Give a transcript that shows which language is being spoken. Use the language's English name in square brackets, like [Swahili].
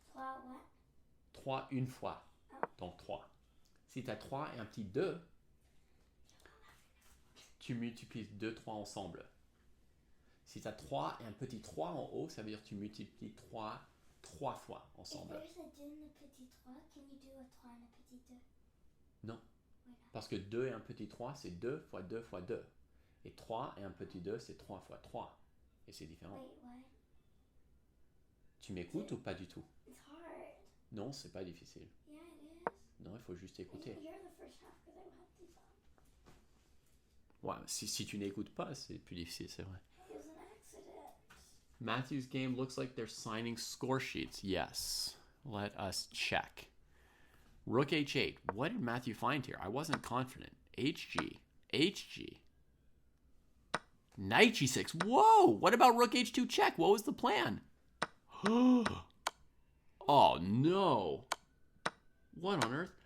[English] 3 what? [French] 3 une fois. Donc 3. Si tu as 3 et un petit 2, tu multiplies 2, 3 ensemble. Si tu as 3 et un petit 3 en haut, ça veut dire que tu multiplies 3 fois ensemble. [English] If there's a 2 and a petit 3, can you do a 3 and a petit 2? [French] Non. [English] Why not? [French] Parce que 2 et un petit 3, c'est 2 fois 2 fois 2. Et 3 et un petit 2, c'est 3 fois 3. Et c'est différent. [English] Wait, what? [French] Tu m'écoutes ou pas du tout? [English] It's hard. [French] Non, c'est pas difficile. [English] Yeah, it is. [French] Non, il faut juste écouter. [English] You're the first half because I have these on. [French] Ouais, si tu n'écoutes pas, c'est plus difficile, c'est vrai. [English] It was an accident. Matthew's game looks like they're signing score sheets. Yes. Let us check. Rook h8. What did Matthew find here? I wasn't confident. HG. HG. Knight g6. Whoa! What about rook h2 check? What was the plan? Oh no. What on earth?